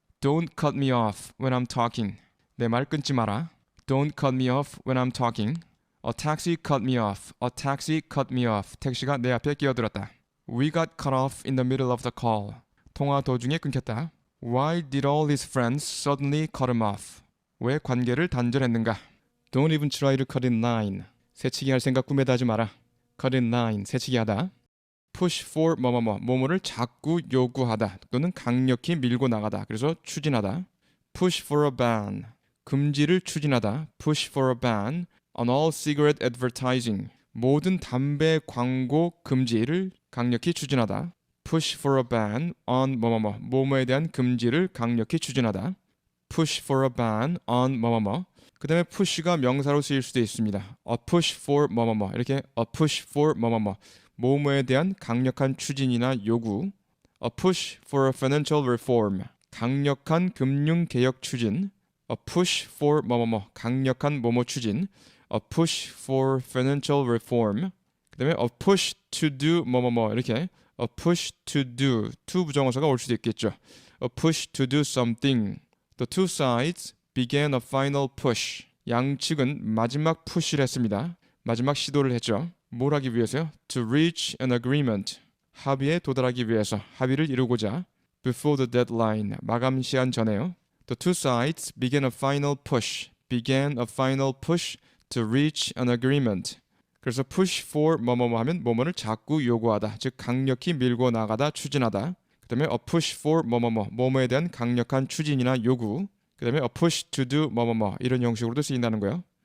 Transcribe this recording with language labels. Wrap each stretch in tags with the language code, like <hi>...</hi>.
<en>Don't cut me off when I'm talking.</en> <ko>내 말 끊지 마라.</ko> <en>Don't cut me off when I'm talking. A taxi cut me off. A taxi cut me off.</en> <ko>택시가 내 앞에 끼어들었다.</ko> <en>We got cut off in the middle of the call.</en> <ko>통화 도중에 끊겼다.</ko> <en>Why did all his friends suddenly cut him off?</en> <ko>왜 관계를 단절했는가?</ko> <en>Don't even try to cut in line.</en> <ko>새치기 할 생각 꿈에도 하지 마라.</ko> <en>Cut in line.</en> <ko>새치기 하다.</ko> <en>Push for</en> <ko>뭐뭐를 자꾸 요구하다 또는 강력히 밀고 나가다. 그래서 추진하다.</ko> <en>Push for a ban.</en> <ko>금지를 추진하다.</ko> <en>Push for a ban on all cigarette advertising.</en> <ko>모든 담배 광고 금지를 강력히 추진하다.</ko> <en>Push for a ban on</en> <ko>뭐뭐에 대한 금지를 강력히 추진하다.</ko> <en>Push for a ban on</en> <ko>그 다음에 push가 명사로 쓰일 수도 있습니다.</ko> <en>A push for</en> <ko>이렇게</ko> <en>a push for</en> <ko>뭐뭐에 대한 강력한 추진이나 요구.</ko> <en>A push for a financial reform.</en> <ko>강력한 금융개혁 추진.</ko> <en>A push for</en> <ko>강력한 뭐뭐 추진.</ko> <en>A push for financial reform.</en> <ko>그 다음에</ko> <en>a push to do</en> <ko>이렇게</ko> <en>a push to do.</en> <ko>to 부정어사가 올 수도 있겠죠.</ko> <en>A push to do something. The two sides began a final push.</en> <ko>양측은 마지막 푸시를 했습니다. 마지막 시도를 했죠. 뭘 하기 위해서요?</ko> <en>To reach an agreement.</en> <ko>합의에 도달하기 위해서, 합의를 이루고자.</ko> <en>Before the deadline.</en> <ko>마감 시한 전에요.</ko> <en>The two sides began a final push. Began a final push to reach an agreement.</en> <ko>그래서</ko> <en>push for</en> <ko>하면 뭐뭐를 자꾸 요구하다. 즉 강력히 밀고 나가다, 추진하다. 그 다음에</ko> <en>a push for</en> <ko>뭐뭐에 대한 강력한 추진이나 요구. 그 다음에</ko> <en>a push to do</en> <ko>이런 형식으로도 쓰인다는 거예요.</ko>